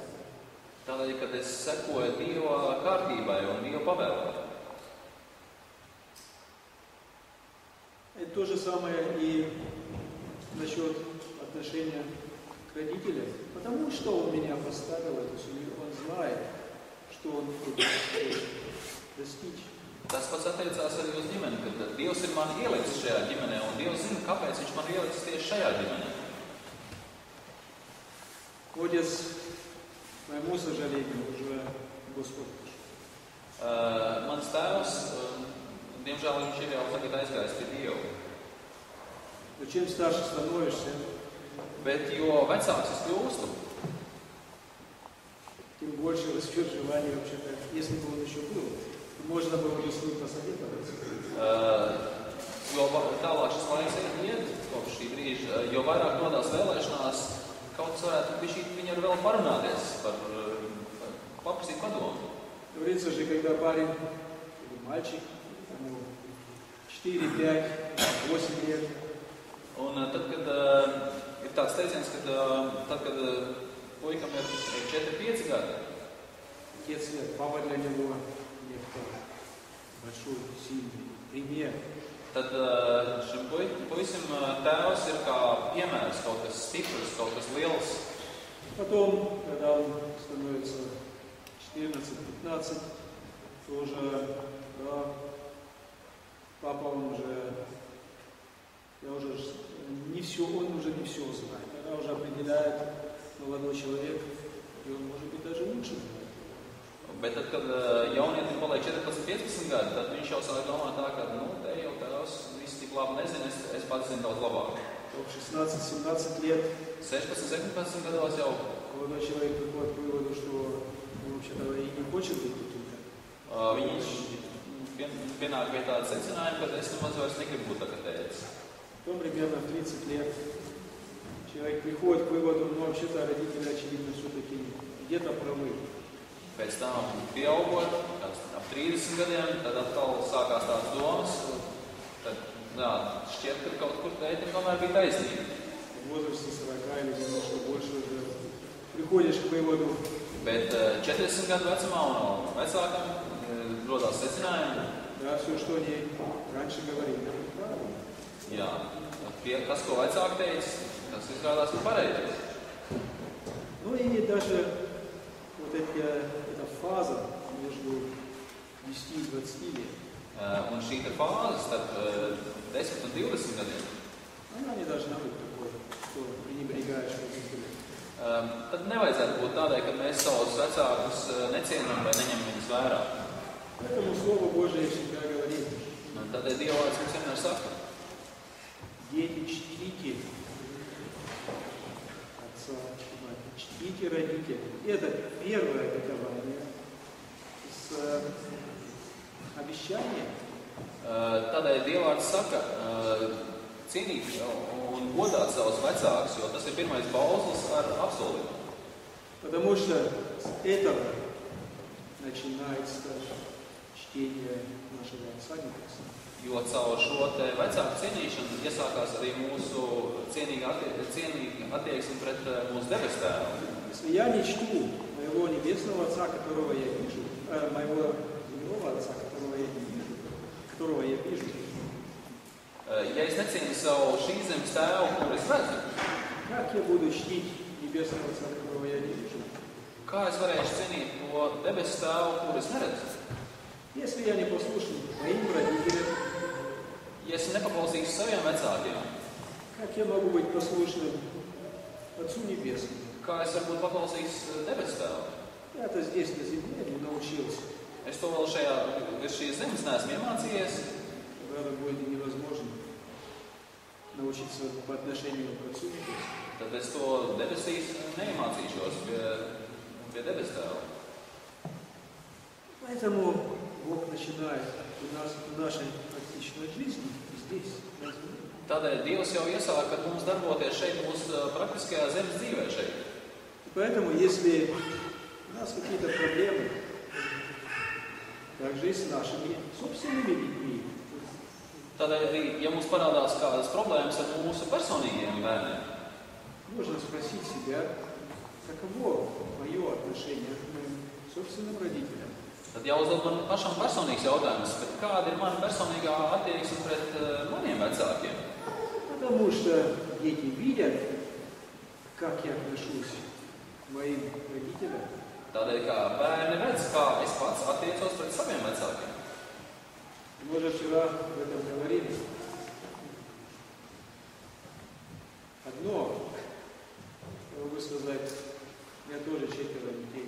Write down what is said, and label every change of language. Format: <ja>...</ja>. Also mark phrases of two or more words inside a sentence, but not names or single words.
<lv>Tādēļ, kad es sekoju Dieva kārtībai un Dieva pavēlēm.</lv> <ru>Это то же самое и насчет отношения к родителям. Потому что он меня поставил в эту семью, он знает, что он хочет достичь.</ru> <lv>Tas pats attiecās arī uz ģimeni, kad Dievs ir mani ielicis šajā ģimenē, un Dievs zina, kāpēc viņš man ielicis tieši šajā ģimenē.</lv> <ru>Отец, к моему сожалению, уже Господь.</ru> <lv>Mans tēvs, diemžēl viņš ir jau tagad aizgājis pie Dieva.</lv> <ru>Но чем старше становишься,</ru> <lv>Bet jo vecāks es kļūstu,</lv> <ru>тем больше растет желание вообще-то, если бы он еще был, можно было бы с ним посоветоваться.</ru> <lv>jo tālāk šis laiks iet kopš šī brīža, jo vairāk nodās vēlēšanās, kaut kas varētu bišķīt viņu ar vēl parunāties, paprasīt padomu.</lv> <ru>Говорится же, когда парень или мальчик, ему 4, 5, 8 лет,</ru> <lv>Un tad, kad ir tāds teiciens, ka tad, kad puikam ir 4-5 gadi,</lv> <ru>отец лет, папа для него некто большой, сильный пример.</ru> <lv>tad šim puisim tēvs ir kā piemērs, kaut kas stiprs, kaut kas liels.</lv> <ru>Потом, когда он становится 14-15, тоже, да, папа, он уже не все, он уже не все знает. Когда уже определяет молодой человек, и он может быть даже лучше знает.</ru> <lv>Bet tad, kad jaunietim paliek 14-15 gadi, tad viņš jau sāk domāt tā, ka, te jau tēvs viss tik labi nezina, es pats zinu daudz labāk.</lv> <ru>В 16-17 лет</ru> <lv>16-17 gados jau</lv> <ru>молодой человек приходит к выводу, что он вообще-то и не хочет быть таким.</ru> <lv>viņš pienāk pie tāda secinājuma, ka es nemaz vairs negribu būt tā kā tētis.</lv> <ru>Потом примерно в 30 лет человек приходит к выводу, ну вообще-то родители, очевидно, все-таки где-то правы.</ru> <lv>Pēc tam pieaugot, ap 30 gadiem, tad atkal sākās tādas domas, tad šķiet, ka kaut kur tētim tomēr bija taisnība.</lv> <ru>В возрасте 40 или немножко больше уже приходишь к выводу.</ru> <lv>Bet 40 gadu vecumā un no vecākam rodās secinājumi.</lv> <ru>Да, все, что они раньше говорили, это правильно.</ru> <lv>Jā, tas, ko vecāki teica, tas izrādās par pareizi.</lv> <ru>Ну и даже вот эта фаза между 10 и 20 лет,</ru> <lv>Un šī te fāze starp 10 un 20 gadiem,</lv> <ru>она не должна быть такой, что пренебрегаешь родителей.</ru> <lv>Tad nevajadzētu būt tādai, ka mēs savus vecākus necienam vai neņem viņus vērā.</lv> <ru>Поэтому Слово Божие всегда говорит:</ru> <lv>Tādēļ Dieva vārds mums vienmēr saka,</lv> <ru>дети, чтите отца, чтите родителей. Это первое обетование с обещанием.</ru> <lv>Tādēļ Dieva vārds saka, cienīt un godāt savus vecākus, jo tas ir pirmais bauzlis ar apsolījumu.</lv> <ru>Потому что с этого начинается чтение нашего Отца Небесного.</ru> <lv>Jo caur šo te vecāku cienīšanu iesākās arī mūsu cienīga attieksme pret mūsu debesu Tēvu.</lv> <ru>Если я не чту моего Небесного Отца, которого я вижу, моего земного Отца, которого я вижу,</ru> <lv>Ja es necienu savu šīs zemes Tēvu, kur es redzu,</lv> <ru>как я буду чтить Небесного Отца, которого я не вижу?</ru> <lv>kā es varēšu cienīt to debesu Tēvu, kur es neredzu?</lv> <ru>Если я не послушен моим родителям,</ru> <lv>Ja es nepaklausīšu saviem vecākiem,</lv> <ru>как я могу быть послушным Отцу Небесному?</ru> <lv>kā es varu būt paklausīgs debesu Tēvu?</lv> <ru>Я-то здесь на земле не научился.</ru> <lv>Es to vēl virs šīs zemes neesmu iemācījies,</lv> <ru>Тогда будет невозможно научиться по отношению к Отцу Небесному.</ru> <lv>tad es to debesīs neiemācīšos pie debes tēva.</lv> <ru>Поэтому Бог начинает у нашей практичной жизни здесь.</ru> <lv>Tādēļ Dievs jau iesāk ar mums darboties šeit mūsu praktiskajā zemes dzīvē šeit.</lv> <ru>Поэтому, если у нас какие-то проблемы, также и с нашими собственными детьми,</ru> <lv>Tādēļ arī, ja mums parādās kādas problēmas ar mūsu personīgiem bērniem,</lv> <ru>нужно спросить себя, каково мое отношение к моим собственным родителям.</ru> <lv>tad jāuzdod man pašam personīgs jautājums, bet kāda ir mana personīgā attieksme pret maniem vecākiem?</lv> <ru>Потому что дети видят, как я отношусь к моим родителям.</ru> <lv>Tādēļ, kā bērni redz, kā es pats attiecos pret saviem vecākiem.</lv> <ru>Мы же вчера об этом говорили. Одно, я могу сказать, у меня тоже 4 детей.</ru>